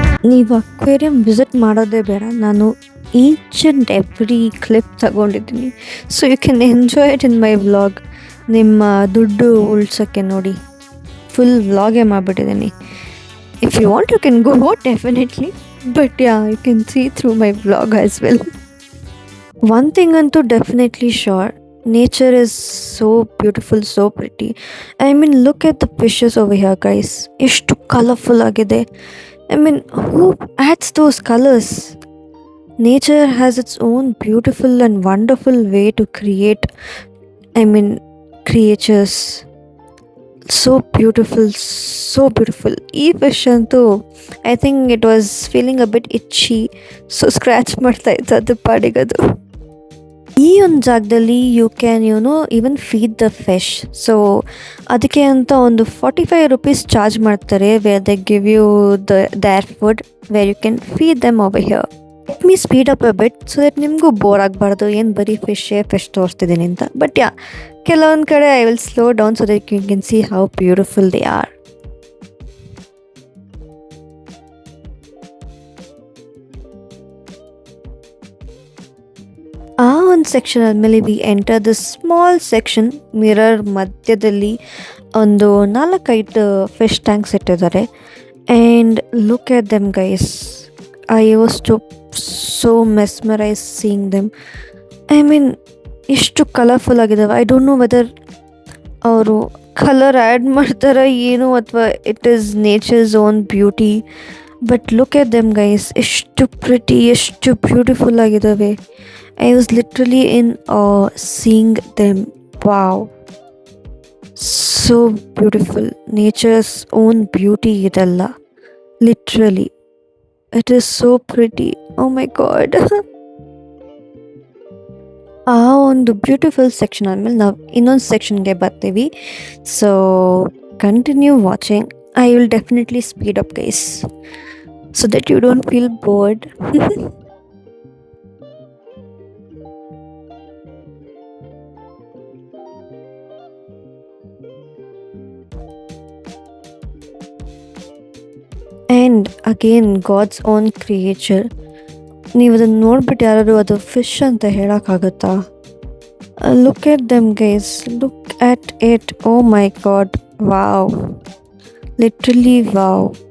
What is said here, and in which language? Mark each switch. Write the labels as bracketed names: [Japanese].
[Kannada] ನೀವು aquarium visit ಮಾಡೋದೇ ಬೇಡ, ನಾನು [English] each and every [Kannada] ಕ್ಲಿಪ್ ತಗೊಂಡಿದ್ದೀನಿ. [English] So you can enjoy it in my vlog. [Kannada] ನಿಮ್ಮ ದುಡ್ಡು ಉಳ್ಸೋಕ್ಕೆ ನೋಡಿ full ವ್ಲಾಗೇ ಮಾಡಿಬಿಟ್ಟಿದ್ದೀನಿ. [English] If you want you can go definitely, but you can see through my vlog as well. One thing ಅಂತೂ definitely sure, nature is so beautiful, so pretty. I mean, look at the fishes over here, guys. [Kannada] ಎಷ್ಟು colourful ಆಗಿದೆ. [English] I mean, who adds those colors? Nature has its own beautiful and wonderful way to create, creatures. So beautiful, so beautiful. ಈ fish ಅಂತೂ I think it was feeling a bit itchy, so scratch [Kannada] ಮಾಡ್ತಾ ಇತ್ತು ಅದು ಪಾಡಿಗದು. ಈ ಒಂದು ಜಾಗದಲ್ಲಿ [English] You can even feed the fish. [Kannada] So ಅದಕ್ಕೆ ಅಂತ ಒಂದು 45 ರುಪೀಸ್ ಚಾರ್ಜ್ ಮಾಡ್ತಾರೆ, [English] Where they give you their food, where you can feed them over here. Let me speed up a bit so that [Kannada] ನಿಮಗೂ ಬೋರ್ ಆಗಬಾರ್ದು, ಏನು ಬರೀ fish ತೋರಿಸ್ತಿದ್ದೀನಿ ಅಂತ. [English] but [Kannada] ಕೆಲವೊಂದು ಕಡೆ [English] I will slow down so that you can see how beautiful they are. [Kannada] ಆ ಒಂದು section ಆದಮೇಲೆ [English] We enter the small section. [Kannada] Mirror ಮಧ್ಯದಲ್ಲಿ ಒಂದು 4-5 ಫಿಶ್ ಟ್ಯಾಂಕ್ಸ್ ಇಟ್ಟಿದ್ದಾರೆ. [English] And look at them guys, I was so mesmerise seeing them. [Kannada] ಎಷ್ಟು colourful ಆಗಿದ್ದಾವೆ. [English] I don't know whether [Kannada] ಅವರು colour add ಮಾಡ್ತಾರ ಏನು, ಅಥವಾ [English] It is nature's own beauty. But look at them guys, [Kannada] ಎಷ್ಟು ಪ್ರಿಟಿ, ಎಷ್ಟು beautiful ಆಗಿದ್ದಾವೆ. [English] I was literally in awe seeing them. Wow, so beautiful. Nature's own beauty idella. Literally, it is so pretty. Oh my god. [Kannada] ಆ ಒಂದು beautiful section ಆದಮೇಲೆ ನಾವು ಇನ್ನೊಂದು ಸೆಕ್ಷನ್ಗೆ ಬರ್ತೀವಿ. So [English] continue watching. I will definitely speed up, guys, so that you don't feel bored. And again, God's own creature. [Kannada] ನೀವು ಅದನ್ನು ನೋಡ್ಬಿಟ್ಟು ಯಾರಾದ್ರು ಅದು ಫಿಶ್ ಅಂತ ಹೇಳೋಕ್ಕಾಗತ್ತಾ? [English] Look at them guys, look at it. Oh my god, wow, literally wow.